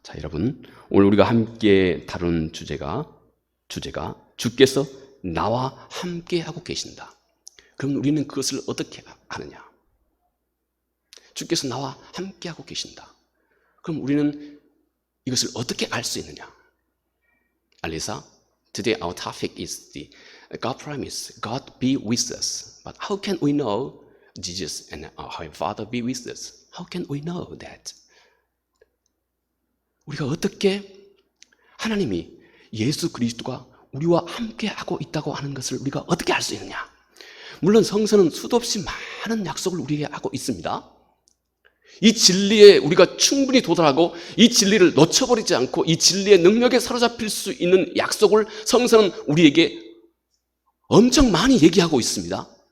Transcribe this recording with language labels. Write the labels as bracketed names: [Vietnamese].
[Korean] 자, 여러분, 오늘 우리가 함께 다룬 주제가 주께서 나와 함께 하고 계신다. 그럼 우리는 그것을 어떻게 하느냐? 주께서 나와 함께 하고 계신다. 그럼 우리는 이것을 어떻게 알 수 있느냐? [English] 알리사, today our topic is the God promise, God be with us. But how can we know Jesus and our Father be with us? How can we know that? [Korean] 우리가 어떻게 하나님이 예수 그리스도가 우리와 함께 하고 있다고 하는 것을 우리가 어떻게 알 수 있느냐? 물론 성서는 수도 없이 많은 약속을 우리에게 하고 있습니다. 이 진리에 우리가 충분히 도달하고 이 진리를 놓쳐버리지 않고 이 진리의 능력에 사로잡힐 수 있는 약속을 성서는 우리에게 엄청 많이 얘기하고 있습니다.